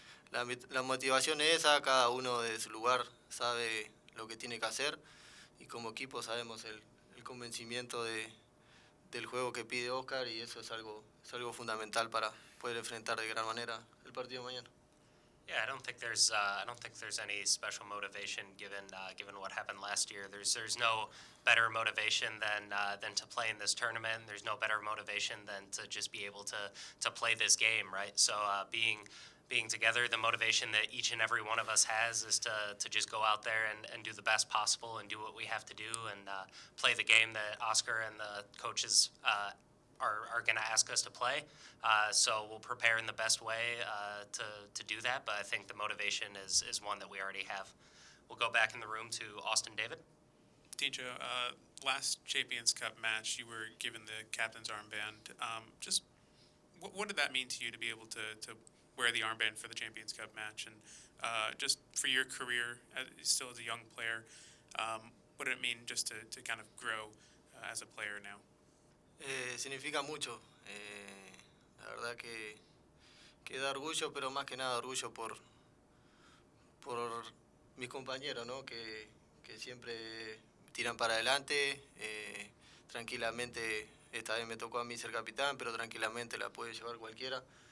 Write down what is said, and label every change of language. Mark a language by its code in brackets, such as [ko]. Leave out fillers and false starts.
[es] La motivación es esa, cada uno de su lugar sabe lo que tiene que hacer y como equipo sabemos el convencimiento del juego que pide Oscar y eso es algo fundamental para poder enfrentar de gran manera el partido de mañana. [en] Yeah, I don't think there's any special motivation given what happened last year. There's no better motivation than to play in this tournament. There's no better motivation than to just be able to play this game, right? So being together, the motivation that each and every one of us has is to just go out there and do the best possible and do what we have to do and play the game that Oscar and the coaches are going to ask us to play. So we'll prepare in the best way to do that, but I think the motivation is one that we already have. We'll go back in the room to Austin David. Tincho, last Champions Cup match, you were given the captain's armband. Just what did that mean to you to be able to wear the armband for the Champions Cup match? And just for your career, still as a young player, what did it mean just to kind of grow as a player now? [es] Significa mucho. La verdad que da orgullo, pero más que nada orgullo por mis compañeros, ¿no? Que siempre tiran para adelante. Tranquilamente, esta vez me tocó a mí ser capitán, pero tranquilamente la puede llevar cualquiera.